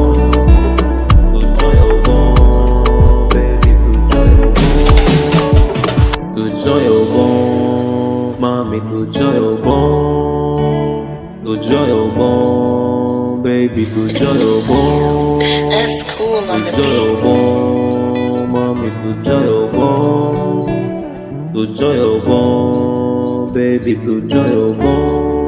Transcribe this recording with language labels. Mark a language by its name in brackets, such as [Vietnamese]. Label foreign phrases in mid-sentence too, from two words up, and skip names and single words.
[Haitian Creole] Tout jan yo bon. Baby, tout jan yo bon. Tout jan yo bon. Mami, tout jan yo bon. Tout jan yo bon. Baby, tout jan yo bon. [English] That's cool on the [Haitian Creole] Tout jan yo [English] beat. [Haitian Creole] bon. Mami, tout jan yo bon. Tout jan yo bon. Baby, tout jan yo bon.